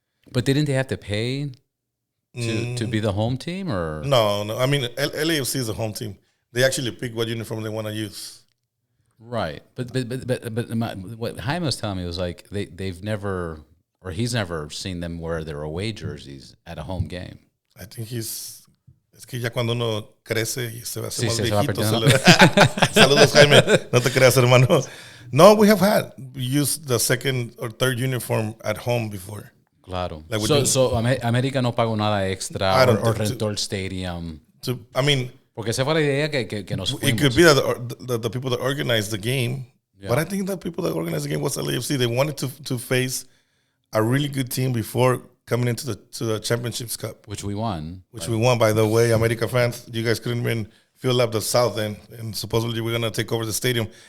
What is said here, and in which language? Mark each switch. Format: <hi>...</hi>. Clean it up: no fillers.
<en>But didn't they have to pay to be the home team, or no? I mean, LAFC is a home team. They actually pick what uniform they want to use. Right, but what Jaime was telling me was like he's never seen them wear their away jerseys at a home game. I think</en> <es>es que ya cuando uno crece y se va a hacer más se va viejito. perdiendo. Saludos, Jaime. No te creas, hermano.</es> <en>No, we have used the second or third uniform at home before.</en> <es>Claro.</es> <en>Like so</en> <es>América no pagó nada extra or rentó el stadium. Porque esa fue la idea que nos fuimos.</es> <en>It could be that the people that organized the game, but I think the people that organized the game was LAFC. They wanted to face a really good team before coming into the Championships Cup, which we won. We won, by the way. America fans, you guys couldn't even fill up the south end, and supposedly we're gonna take over the stadium.</en>